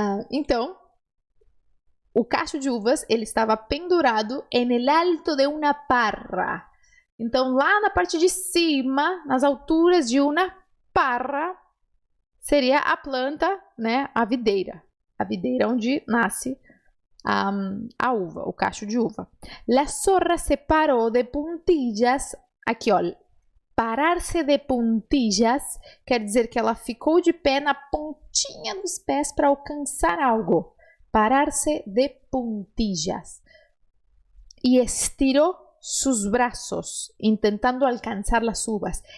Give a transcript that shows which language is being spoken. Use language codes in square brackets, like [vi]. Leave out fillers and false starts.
[pt] Então, o cacho de uvas, ele estava pendurado [es] en el alto de una parra. [pt] Então, lá na parte de cima, nas alturas de uma parra, seria a planta, né, a videira onde nasce a uva, o cacho de uva. [es] La zorra se paró de puntillas. [pt] Aqui, ó, parar-se de puntillas quer dizer que ela ficou de pé na pontinha dos pés para alcançar algo. Parar-se de puntillas. E estirou sus braços, tentando alcançar as uvas.